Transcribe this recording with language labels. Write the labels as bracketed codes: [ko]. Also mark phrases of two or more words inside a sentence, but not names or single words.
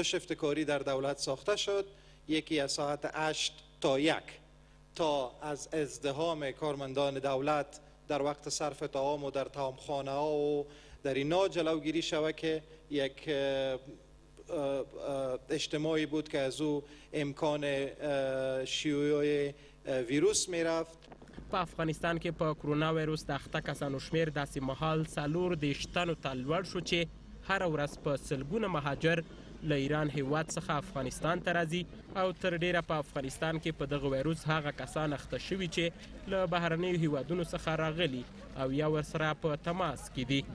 [fa] شفت کاری در دولت ساخته شد، یکی از ساعت 8 تا 1 تا از ازدحام کارمندان دولت در وقت صرف طعام و در طعامخانه ها و در اینا جلوگیری شود که یک اجتماعی بود که از او امکان شیوع ویروس می رفت. [ps] په افغانستان کې په کرونا ویروس د اخته کسانو شمېر داسې مهال 14 تنو ته لوړ شو چې هره ورځ په سلګونه مهاجر له ایران هیواد څخه افغانستان ته راځي او تر ډیره په افغانستان کې په دغه ویروس هغه کسان اخته شوي چې له بهرنیو هیوادونو څخه راغلي او یا ورسره په تماس کې دي.